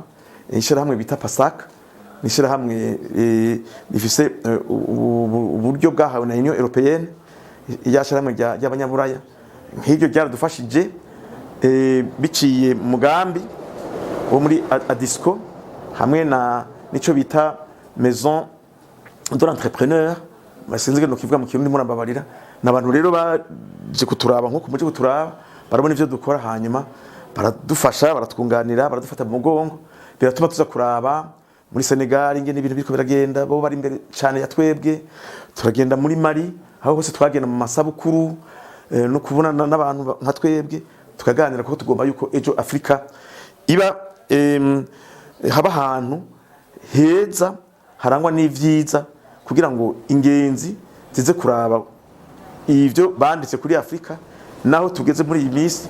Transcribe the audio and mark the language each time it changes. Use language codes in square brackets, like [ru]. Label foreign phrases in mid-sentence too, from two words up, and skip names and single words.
[rn] Ishira hamwe bita Pasaka, nishira hamwe bifise uburyo bwahawe na Union Européenne, yashira hamwe y'abanyaburaya. Nk'iryo ryaradufashije biciye mugambi wo muri Adisco hamwe na nico bita Maison de l'Entrepreneur. Masinzige no kivuga mu kirundi murambabarira. Nabantu rero baje kuturaba nko kumuje kuturaba, barabona ivyo dukora, hanyuma baradufasha, baratwunganira, baradufata mu mugongo. Biratuma tuza kuraba muri Senegal ingene ibintu biriko biragenda, bo bari imbere cyane ya twebwe. Turagenda muri Mali, aho hose twagenda mu masabukuru no kubonana n'abantu nka twebwe, tukaganira ko tugomba yuko ejo Afrika iba haba ahantu heza harangwa n'ivyiza, kugira ngo ingenzi zize kuraba ivyo banditse kuri Afrika naho tugeze muri iyi misi.